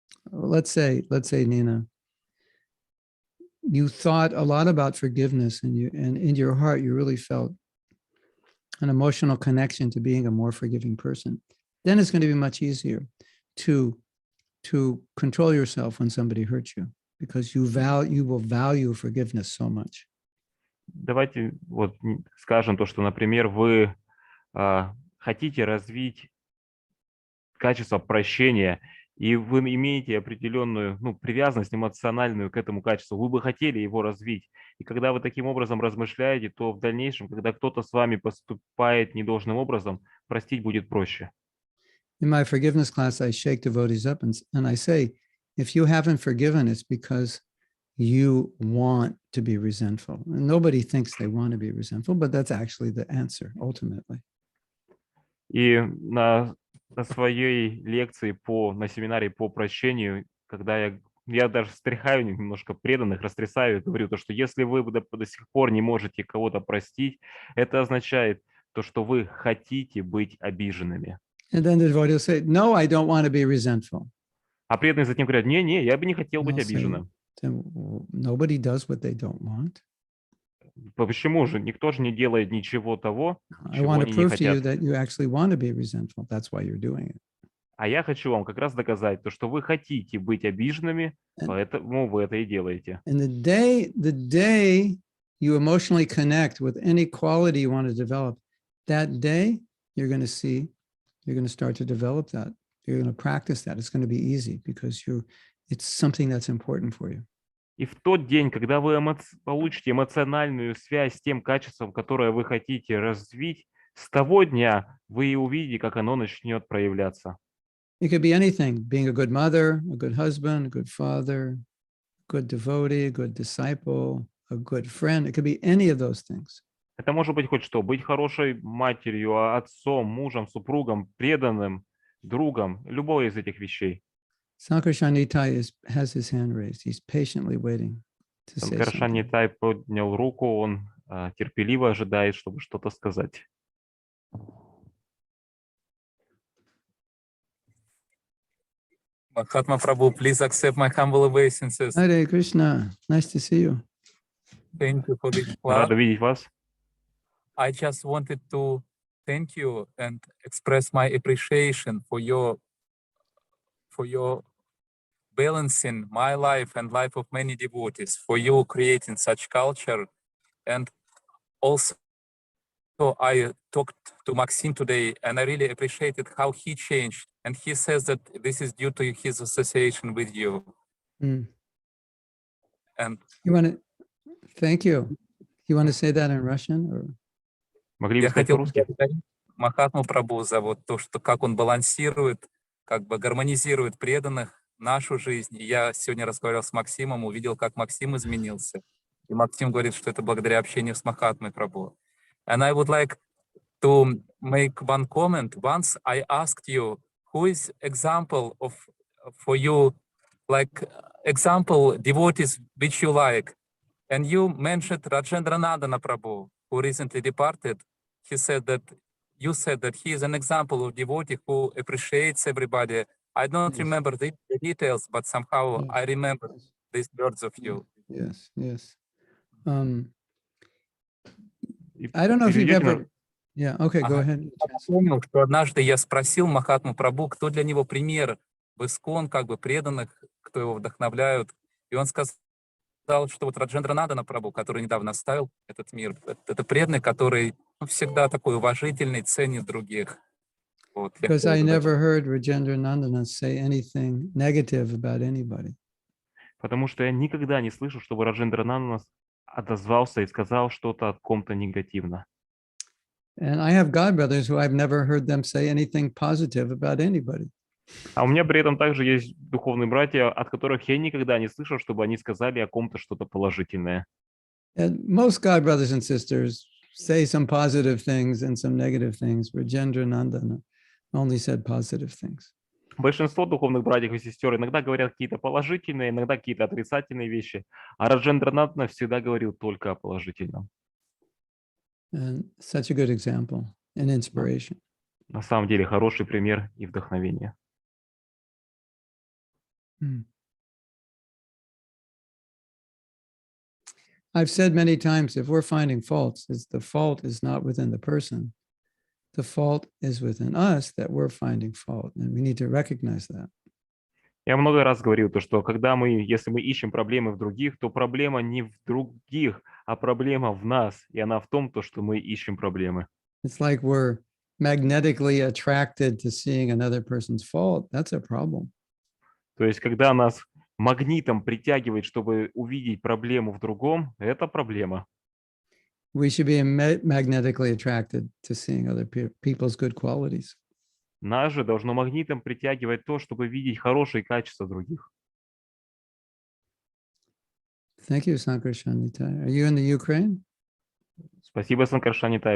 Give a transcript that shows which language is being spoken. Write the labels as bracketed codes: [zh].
[en] Let's say, Nina, you thought a lot about forgiveness and in your heart, you really felt an emotional connection to being a more forgiving person. Then it's going to be much easier to control yourself when somebody hurts you because you will value forgiveness so much. [ru] Давайте вот скажем то, что, например, вы хотите развить качество прощения, и вы имеете определенную привязанность эмоциональную к этому качеству, вы бы хотели его развить. И когда вы таким образом размышляете, то в дальнейшем, когда кто-то с вами поступает недолжным образом, простить будет проще. [en] In my forgiveness class, I shake devotees up and I say, if you haven't forgiven, it's because you want to be resentful. And nobody thinks they want to be resentful, but that's actually the answer ultimately. [ru] И на своей лекции на семинаре по прощению, когда я даже стряхаю немножко преданных, растрясаю и говорю, что если вы до сих пор не можете кого-то простить, это означает то, что вы хотите быть обиженными. [en] And then the devotee will say, no, I don't want to be resentful. [ru] А преданные затем говорят, не, я бы не хотел быть [en] I'll say, [ru] обиженным. [en] then nobody does what they don't want. [ru] Почему же? Никто же не делает ничего того, [en] I [ru] чего [en] want to [ru] они не [en] prove to you [ru] хотят. [en] that you actually want to be resentful. That's why you're doing it. [ru] А я хочу вам как раз доказать то, что вы хотите быть обиженными, поэтому вы это и делаете. [en] And the day you emotionally connect with any quality you want to develop, that day you're going to see, you're going to start to develop that. You're going to practice that. It's going to be easy because it's something that's important for you. [ru] И в тот день, когда вы получите эмоциональную связь с тем качеством, которое вы хотите развить, с того дня вы и увидите, как оно начнет проявляться. [en] It could be anything, being a good mother, a good husband, a good father, a good devotee, a good disciple, a good friend. It could be any of those things. [ru] Это может быть хоть что, быть хорошей матерью, отцом, мужем, супругом, преданным, другом, любой из этих вещей. [en] Sankarshan Nitai has his hand raised. He's patiently waiting to say [ru] Санкаршан [en] something. [ru] Нитай поднял руку, он терпеливо ожидает, чтобы что-то сказать. [en] Mahatma Prabhu, please accept my humble obeisances. Hare Krishna, nice to see you. Thank you for this class. [ru] Рада видеть вас. [en] I just wanted to thank you and express my appreciation for your balancing my life and life of many devotees, for you creating such culture. And also I talked to Maxim today and I really appreciated how he changed. And he says that this is due to his association with you. Mm. And thank you. You want to say that in Russian? Or? [ru] Могли бы я сказать хотел по-русски? поблагодарить Махатму Прабху за вот то, что как он балансирует, как бы гармонизирует преданных, нашу жизнь. И я сегодня разговаривал с Максимом, увидел, как Максим изменился. И Максим говорит, что это благодаря общению с Махатмой Прабху. [en] And I would like to make one comment. Once I asked you, who is example for you, like example devotees which you like, and you mentioned Rajendranandana Prabhu, who recently departed. You said that he is an example of devotee who appreciates everybody. I don't remember the details, but somehow I remember these words of you. Yes. I don't know if you've ever... Yeah, okay, go ahead. [ru] Я помню, что однажды я спросил Махатму Прабху, кто для него пример в ИСККОН, как бы преданных, кто его вдохновляют. И он сказал, что вот Раджендранандана Прабху, который недавно оставил этот мир, это преданный, который всегда такой уважительный, ценит других. Вот, [en] Because I never heard Rajendranandana say anything negative about anybody. [ru] Потому что я никогда не слышу, чтобы Раджендранандана отозвался и сказал что-то о ком-то негативно. [en] And I have godbrothers who I've never heard them say anything positive about anybody. [ru] А у меня при этом также есть духовные братья, от которых я никогда не слышал, чтобы они сказали о ком-то что-то положительное. [en] And most godbrothers and sisters say some positive things and some negative things. Rajendranandana only said positive things. [ru] Большинство духовных братьев и сестер иногда говорят какие-то положительные, иногда какие-то отрицательные вещи, а Раджендранандана всегда говорил только о положительном. [en] And such a good example and inspiration. [ru] На самом деле хороший пример и вдохновение. [en] I've said many times, if we're finding faults, the fault is not within the person. The fault is within us that we're finding fault, and we need to recognize that. [ru] Я много раз говорил, что если мы ищем проблемы в других, то проблема не в других, а проблема в нас, и она в том, что мы ищем проблемы. [en] It's like we're magnetically attracted to seeing another person's fault, that's a problem. [ru] То есть, когда нас магнитом притягивает, чтобы увидеть проблему в другом, это проблема. [en] We should be magnetically attracted to seeing other people's good qualities. [ru] Нас же должно магнитом притягивать то, чтобы видеть хорошие качества других. [en] Thank you, Sankarshanita. Are you in the Ukraine? [ru] Спасибо, Санкаршанитай.